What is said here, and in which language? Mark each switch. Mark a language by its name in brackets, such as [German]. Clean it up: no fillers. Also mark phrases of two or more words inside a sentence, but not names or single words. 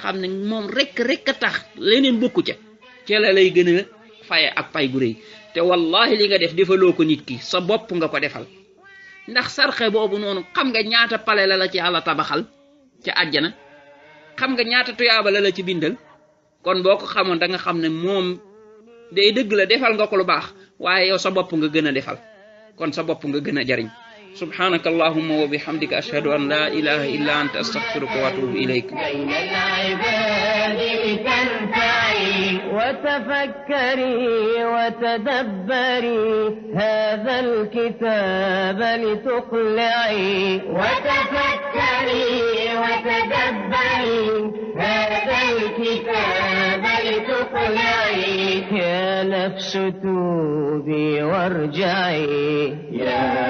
[Wolof] xam ne moom rek a tax leneen bokku ca la lay gën a faye ak pay gu rëy te wallahi li nga def defaloo ko nit ki sa bopp nga ko defal ndax sarxe boobu noonu xam nga ñaata pale la ci Yàlla tabaxal ca àjjana xam nga ñaata tuyaaba la ci bindal kon boo ko xamoon da nga xam ne moom day dëgg la defal nga ko lu baax waaye yow sa bopp nga gën a defal kon sa bopp nga gën a jariñ [Arabic] سبحانك اللهم وبحمدك أشهد أن لا إله إلا أنت أستغفرك وأتوب إليك وتفكري وتدبري هذا الكتاب لتقلعي وتفكري وتدبري هذا الكتاب لتقلعي يا نفس توبي وارجعي يا